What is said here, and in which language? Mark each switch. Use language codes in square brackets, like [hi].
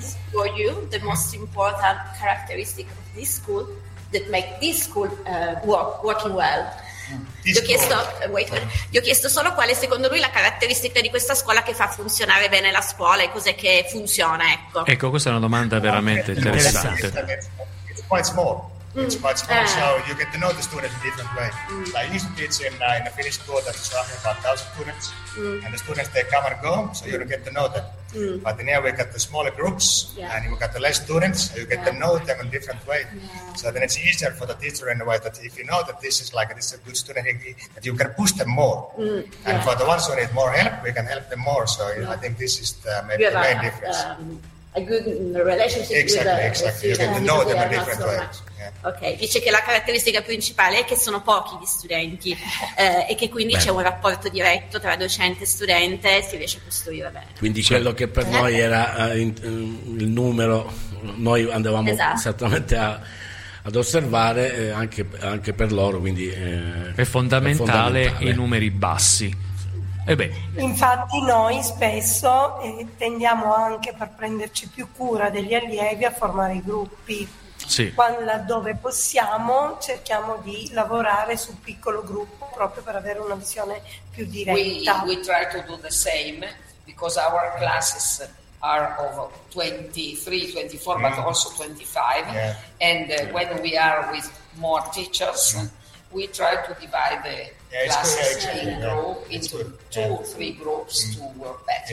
[en] For you, the most important characteristic of this school that make this school working well. [it] Gli ho chiesto solo quale secondo lui la caratteristica di questa scuola che fa funzionare bene la scuola e cos'è che funziona, ecco. Ecco, questa è una domanda veramente interessante. [en] It's quite small. It's quite small, so you get to know the students in a different way. Like, you used to teach in a Finnish school that is roughly about 1,000 students, and the students, they come and go, so you don't get to know them. But in here we got the smaller groups, and you got the less students, so you get to know them in a different way. So then it's easier for the teacher in a way that if you know that this is like, this is a good student, that you can push them more. And for the ones who need more help, we can help them more. So I think this is the, maybe the main difference. A good relationship. Exactly. You get to know them in a different way. [it] Ok, dice che la caratteristica principale è che sono pochi gli studenti e che quindi c'è un rapporto diretto tra docente e studente, si riesce a costruire bene. Quindi quello che per noi era il numero, noi andavamo esattamente ad osservare, anche per loro, quindi è fondamentale i numeri bassi. Infatti noi spesso tendiamo anche, per prenderci più cura degli allievi, a formare i gruppi. Sì. Laddove possiamo, cerchiamo di lavorare su piccolo gruppo proprio per avere una visione più diretta. [en] We try to do the same because our classes are of 23, 24, but also 25. Yeah. And when we are with more teachers, we try to divide the classes into two or three groups to work better.